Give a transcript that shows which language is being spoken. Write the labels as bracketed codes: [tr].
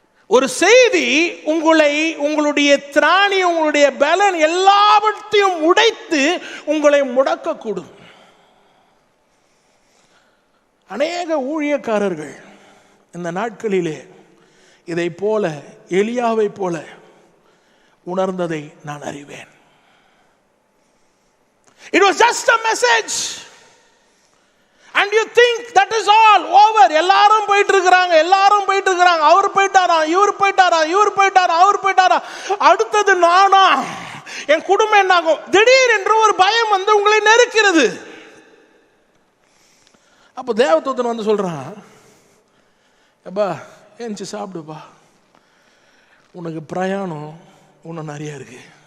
[ta] ஒரு செய்தி உங்களை, உங்களுடைய திராணி, உங்களுடைய பலன் எல்லாவற்றையும் உடைத்து உங்களை முடக்கக்கூடும். அநேக ஊழியக்காரர்கள் இந்த நாட்களிலே இதை போல, எலியாவை போல உணர்ந்ததை நான் அறிவேன். [en] It was just a message and you think that is all over. [ta] எல்லாரும் போயிட்டு இருக்காங்க, எல்லாரும் போயிட்டு இருக்காங்க, அவர் போயிட்டாரா, இவர் போயிட்டாரா, இவர் போயிட்டாரா, அவர் போயிட்டாரா, அடுத்தது நானா, என் குடும்பம் என்னாகும்? திடீரென்று ஒரு பயம் வந்து உங்களை நெருக்கிறது. அப்போ தேவதூதன் வந்து சொல்றான், அப்பா ஏஞ்சி சாப்பிடுப்பா, உனக்கு பிரயாணம் இன்னும் நிறைய இருக்கு.